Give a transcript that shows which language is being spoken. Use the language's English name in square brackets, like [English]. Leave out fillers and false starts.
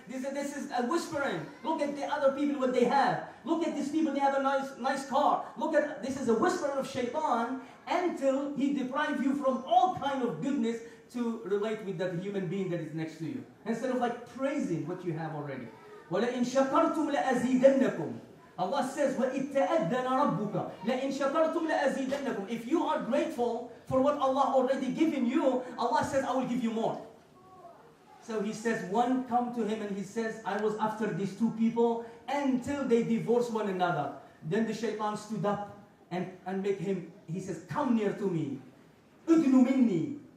[English] This is a whispering. Look at the other people, what they have. Look at these people, they have a nice car. This is a whisper of shaitan until he deprives you from all kind of goodness to relate with that human being that is next to you. Instead of like praising what you have already. [Arabic] وَلَئِنْ شَكَرْتُمْ لَأَزِيدَنَّكُمْ. [English] Allah says, [Arabic] وَإِذْ تَأَذَّنَ رَبُّكَ لَإِنْ شَكَرْتُمْ لَأَزِيدَنَّكُمْ. [English] If you are grateful for what Allah already given you, Allah says, I will give you more. So he says, one come to him and he says, I was after these two people until they divorced one another. Then the shaitan stood up and make him, he says, come near to me. [Arabic] Idnu minni.